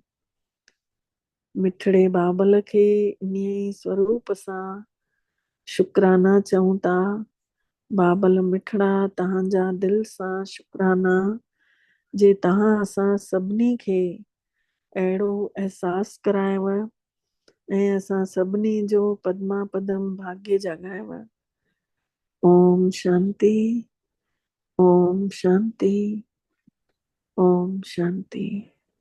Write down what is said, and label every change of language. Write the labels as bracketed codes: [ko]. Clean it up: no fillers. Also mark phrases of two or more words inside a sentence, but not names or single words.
[sd] मिठड़े बाबल खे ईअं स्वरूप सां शुक्राना चऊं था। बाबल मिठड़ा तव्हांजा दिलि सां शुक्राना जे तव्हां असां सभिनी खे अहिड़ो अहसास करायव ऐं असां सभिनी जो पदमा पदम भाग्य जगायव। [sa] ओम शांति, ओम शांति, ओम शांति।